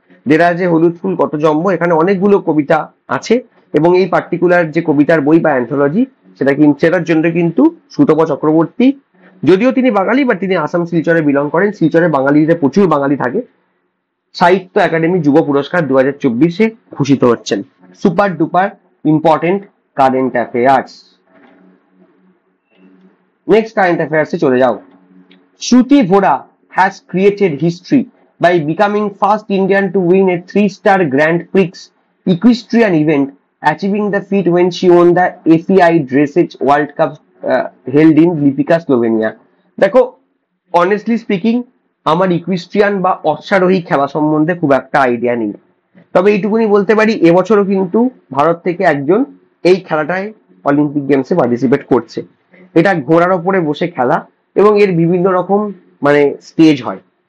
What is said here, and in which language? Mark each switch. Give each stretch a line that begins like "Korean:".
Bangla: দেরাজে হলুদ ফুল কত জন্ম, এখানে অনেকগুলো কবিতা আছে এবং এই পার্টিকুলার যে কবিতার বই বা অ্যান্থোলজি সেটার জন্য কিন্তু সুতপা চক্রবর্তী, যদিও তিনি বাঙালি বাট তিনি আসাম শিলচরে বিলং করেন, শিলচরে বাঙালিদের প্রচুর বাঙালি থাকে, সাহিত্য একাডেমি যুব পুরস্কার 2024 ভূষিত হচ্ছেন। Super duper important current affairs. Next current অ্যাফেয়ার্সে চলে যাও।
English: Shruti Vora has created history by becoming first Indian to win a 3-star Grand Prix equestrian event, achieving the feat when she won the FEI Dressage World Cup held in Lipika, Slovenia.
Bangla: দেখো,
English: honestly speaking
Bangla: আমার ইকুইস্ট্রিয়ান বা অশ্বারোহী খেলা সম্বন্ধে খুব একটা idea নেই, তবে এইটুকুনি বলতে পারি এবছরও কিন্তু ভারত থেকে একজন এই খেলাটায় অলিম্পিক গেমসে পার্টিসিপেট করছে। এটা ঘোড়ার ওপরে বসে খেলা এবং এর বিভিন্ন রকম মানে স্টেজ হয়।